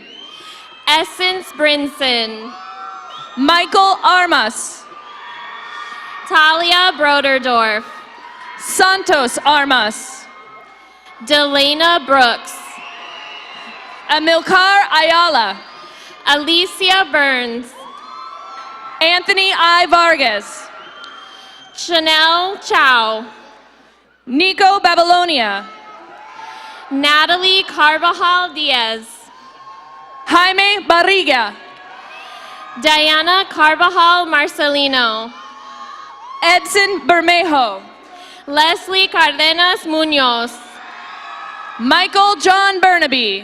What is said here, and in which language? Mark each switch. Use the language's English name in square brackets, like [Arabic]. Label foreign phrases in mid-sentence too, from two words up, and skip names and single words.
[English] Essence Brinson. Michael Armas. Talia Broderdorf. Santos Armas. Delana Brooks. Amilcar Ayala. Alicia Burns. Anthony I. Vargas. Chanel Chow. Nico Babylonia. Natalie Carvajal Diaz. Jaime Barriga. Diana Carvajal Marcelino. Edson Bermejo. Leslie Cardenas Munoz. Michael John Burnaby.